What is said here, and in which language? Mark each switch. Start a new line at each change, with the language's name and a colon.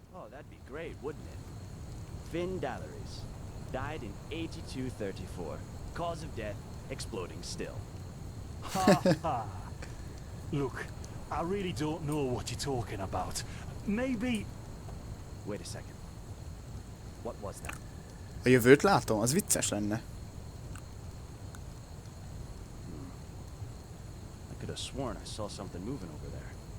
English: Oh, that'd be great, wouldn't it? Finn Dalleries. Died in 8234. Cause of death, exploding still. Ha ha. Look, I really don't know what you're talking about. Maybe... Wait a second. What was that?
Hungarian: A jövőt látom, az vicces lenne.
English: I could have sworn I saw something moving over there.